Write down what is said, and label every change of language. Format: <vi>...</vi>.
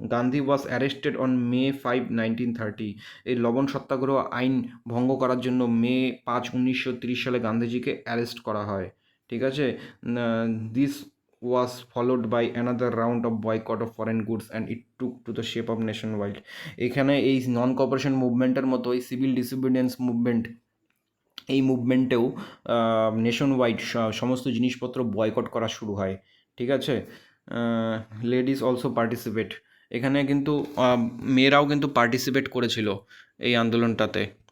<en>Gandhi was arrested on May 5, 1930।</en> <bn>এই লবণ সত্যাগ্রহ আইন ভঙ্গ করার জন্য May 5, 1930 সালে গান্ধীজিকে অ্যারেস্ট করা হয়। ঠিক আছে।</bn> <en>This was followed by another round of boycott of foreign goods and it took to the shape of nationwide।</en> <bn>এখানে এই নন কপারেশন মুভমেন্টের মতো এই সিভিল ডিসোবিডিয়েন্স মুভমেন্ট, এই মুভমেন্টেও নেশন ওয়াইড সমস্ত জিনিসপত্র বয়কট করা শুরু হয়। ঠিক আছে। লেডিস অলসো পার্টিসিপেট, এখানে কিন্তু মেয়েরাও কিন্তু পার্টিসিপেট করেছিল এই আন্দোলনটাতে।</bn>